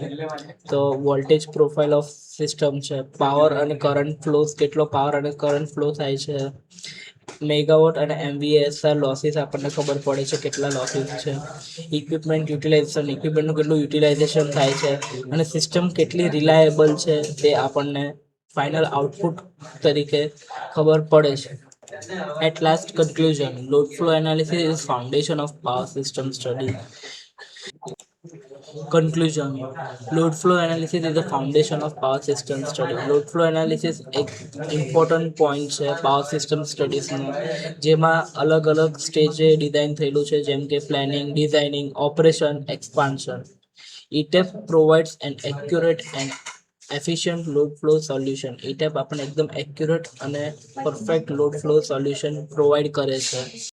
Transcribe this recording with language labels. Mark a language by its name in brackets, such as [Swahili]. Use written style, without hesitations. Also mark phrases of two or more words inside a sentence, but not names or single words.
[Gujarati] તો [English] voltage profile of system [Gujarati] છે, પાવર અને [English] current flows, [Gujarati] કેટલો પાવર અને કરંટ ફ્લો થાય છે, મેગાવોટ અને MVASR લોસીસ આપણને ખબર પડે છે કેટલા લોસીસ છે, [English] equipment utilization, [Gujarati] ઇક્વિપમેન્ટનું કેટલું યુટિલાઇઝેશન થાય છે અને સિસ્ટમ કેટલી રિલાયેબલ છે તે આપણને [English] final output [Gujarati] તરીકે ખબર પડે છે. [English] At last conclusion, load flow analysis is foundation of power system study. Conclusion, load flow analysis is the foundation of power system study. Load flow analysis [Gujarati] એક [English] important point [Gujarati] છે [English] power system [Gujarati] સ્ટડીઝનું, જેમાં અલગ અલગ સ્ટેજે ડિઝાઇન થયેલું છે, જેમ કે પ્લાનિંગ, ડિઝાઇનિંગ, ઓપરેશન, એક્સપાન્શન. [English] ETAP provides an accurate and efficient load flow solution. [Gujarati] ETAP આપણને એકદમ એક્યુરેટ અને પરફેક્ટ [English] load flow solution [Gujarati] પ્રોવાઈડ કરે છે.